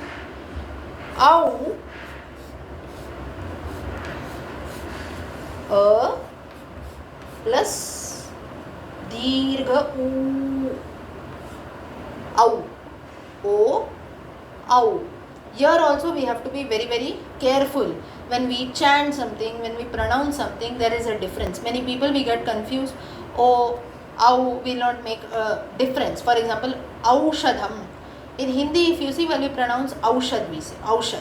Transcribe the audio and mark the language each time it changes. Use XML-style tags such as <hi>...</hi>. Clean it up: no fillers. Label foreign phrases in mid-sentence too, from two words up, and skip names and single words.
<en>OU, A plus Dirgha U. OU. O, OU. Here also we have to be very, very careful. When we chant something, when we pronounce something, there is a difference. Many people we get confused. O, OU will not make a difference. For example, Aushadham. In Hindi, if you see, when we pronounce Aushad, we say Aushad.</en>